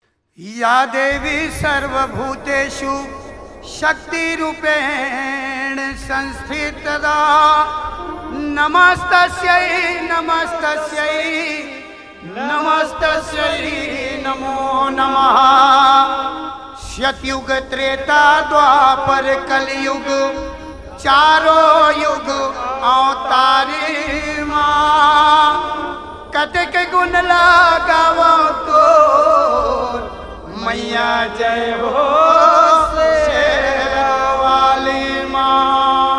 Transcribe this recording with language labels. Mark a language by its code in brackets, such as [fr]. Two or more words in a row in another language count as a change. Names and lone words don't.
[sa] या देवी सर्वभूतेषु शक्तिरूपेण संस्थिता नमस्तस्यै नमस्तस्यै नमस्तस्यै नमो नमः। [hi] सतयुग त्रेता द्वापर कलयुग चारों युग अवतारी माँ कतक गुण लगावो तो मैया जय हो शेरा वाली माँ।